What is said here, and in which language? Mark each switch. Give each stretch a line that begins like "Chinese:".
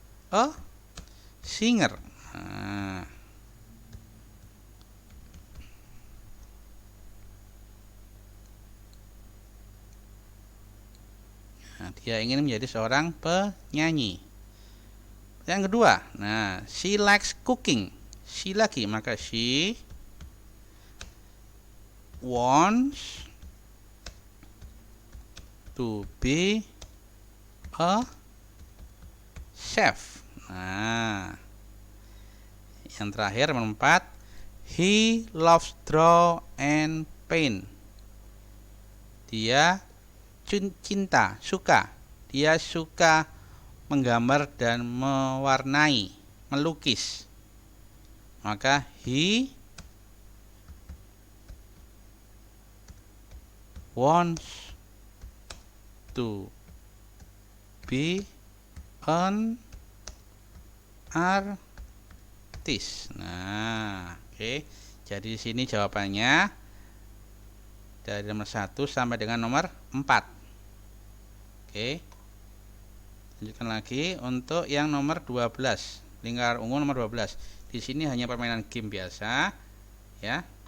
English: A singer.
Indonesian: Nah, dia ingin menjadi seorang penyanyi. Yang kedua, nah,
English: she likes cooking. She lagi, maka she wants to be a chef. Nah,
Indonesian: yang terakhir nomor 4,
English: he loves draw and paint.
Indonesian: Dia cinta, suka. Dia suka menggambar dan mewarnai, melukis.
English: Maka he wants to be an artist.
Indonesian: Nah, oke. Jadi di sini jawabannya dari nomor 1 sampai dengan nomor 4. Oke. Lanjutkan lagi untuk yang nomor 12. Lingkar ungu nomor 12. Di sini hanya permainan game biasa, ya.